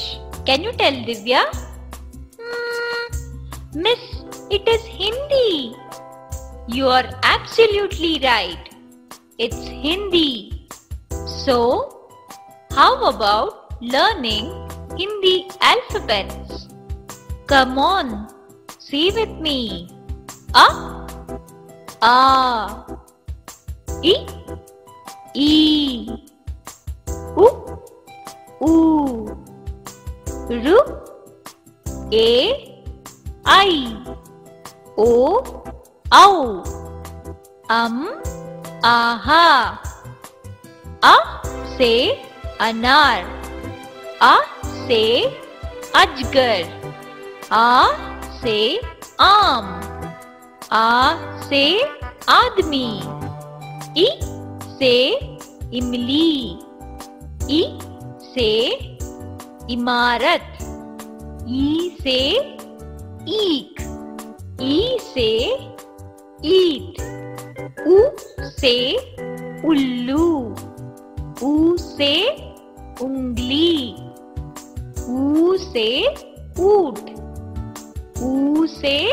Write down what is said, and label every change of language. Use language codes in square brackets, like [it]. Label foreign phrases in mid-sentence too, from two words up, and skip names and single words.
[en] Can you tell, Divya? Miss, it is Hindi. You are absolutely right. It's Hindi. So, how about learning Hindi alphabets? Come on, say with me. A, I, U, Ru, A, I, O, Au, Aha. [hi] A से अनार, आ से अजगर, आ से आम, आ से आदमी, इ से इमली, इ से इमारत, ई से ईख, ई से ईट, उ से उल्लू, ऊ से उंगली, ऊ से ऊंट, ऊ से